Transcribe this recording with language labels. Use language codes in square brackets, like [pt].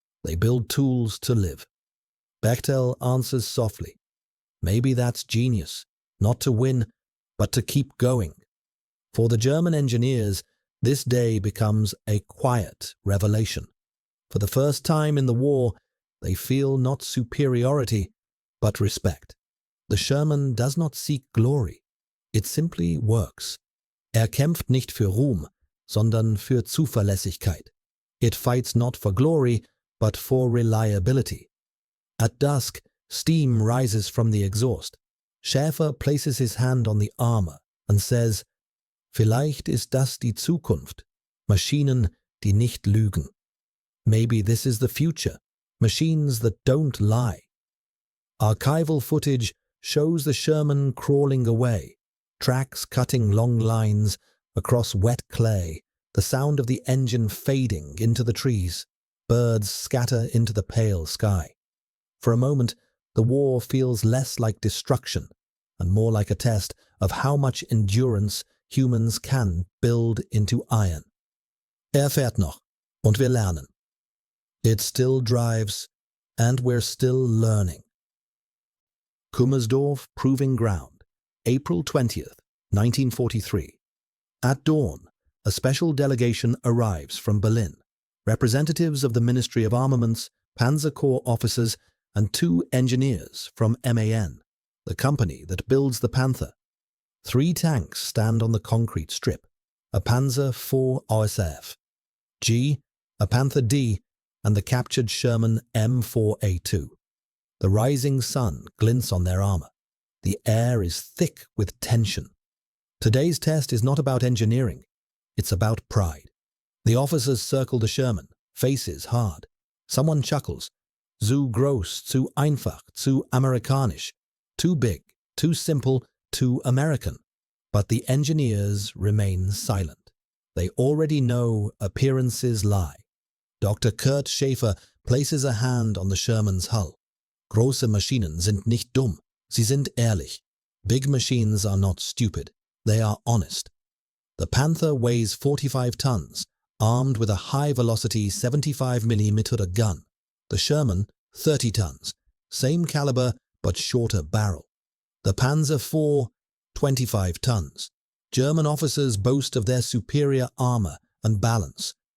[en] They build tools to live." Bechtel answers softly, "Maybe that's genius, not to win, but to keep going." For the German engineers, this day becomes a quiet revelation. For the first time in the war, they feel not superiority, but respect. The Sherman does not seek glory. It simply works. [de] Kämpft nicht für Ruhm, sondern für Zuverlässigkeit. [en] It fights not for glory, but for reliability. At dusk, steam rises from the exhaust. Schäfer places his hand on the armor and says, [de] "Vielleicht ist das die Zukunft, Maschinen, die nicht lügen." [en] Maybe this is the future, machines that don't lie. Archival footage shows the Sherman crawling away, tracks cutting long lines across wet clay, the sound of the engine fading into the trees. Birds scatter into the pale sky. For a moment, the war feels less like destruction and more like a test of how much endurance humans can build into iron. [de] Fährt noch, und wir lernen. [en] It still drives, and we're still learning. Kummersdorf Proving Ground, April 20th, 1943. At dawn, a special delegation arrives from Berlin. Representatives of the Ministry of Armaments, Panzer Corps officers, and 2 engineers from MAN, the company that builds the Panther. 3 tanks stand on the concrete strip, a Panzer IV OSF, G, a Panther D, and the captured Sherman M4A2. The rising sun glints on their armor. The air is thick with tension. Today's test is not about engineering. It's about pride. The officers circle the Sherman, faces hard. Someone chuckles. [de] Zu groß, zu einfach, zu amerikanisch. [en] Too big, too simple, too American. But the engineers remain silent. They already know appearances lie. Dr. Kurt Schäfer places a hand on the Sherman's hull. [de] Große Maschinen sind nicht dumm. Sie sind ehrlich. [en] Big machines are not stupid. They are honest. The Panther weighs 45 tons, armed with a high-velocity 75mm gun. The Sherman, 30 tons, same caliber but shorter barrel. The Panzer IV, 25 tons. German officers boast of their superior armor and balance.